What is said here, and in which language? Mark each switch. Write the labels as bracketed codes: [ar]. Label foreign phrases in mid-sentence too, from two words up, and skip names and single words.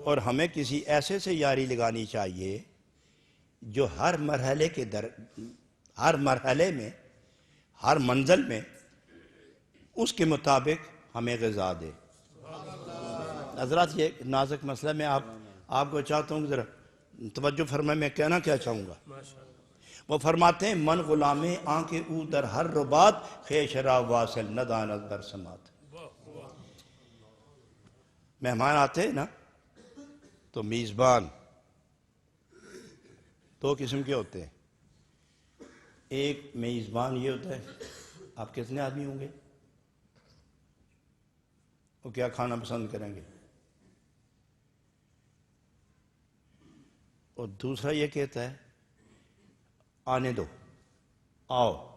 [ur] اور ہمیں کسی ایسے سے یاری لگانی چاہیے جو ہر مرحلے میں، ہر منزل میں اس کے مطابق ہمیں غذا دے۔ حضرات یہ نازک مسئلہ میں آپ کو چاہتا ہوں کہ ذرا توجہ فرمائیں، میں کہنا کیا چاہوں گا۔ وہ فرماتے ہیں [fa] من غلام آنکھ او در ہر ربات، خیش را واصل ندانت بر سمات۔ [ur] مہمان آتے ہیں نا تو میزبان دو قسم کے ہوتے ہیں۔ ایک میزبان یہ ہوتا ہے آپ کتنے آدمی ہوں گے، وہ کیا کھانا پسند کریں گے، اور دوسرا یہ کہتا ہے آنے دو، آؤ۔